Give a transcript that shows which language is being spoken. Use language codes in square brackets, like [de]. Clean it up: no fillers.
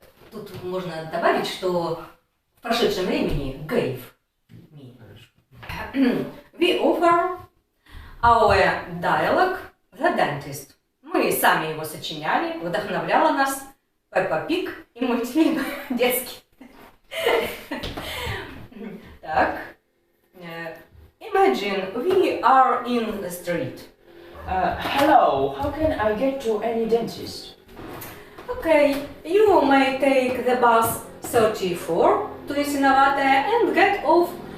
[ru] Тут можно добавить, что в прошедшем времени [en] gave me. We offer our dialogue The Dentist. [ru] Мы сами его сочиняли, вдохновляла нас Пеппа Пиг и мультфильм детский. Так. [en] Imagine we are in the street. Hello, how can I get to any dentist? Okay, you may take the bus 34 to Ясиноватая and get off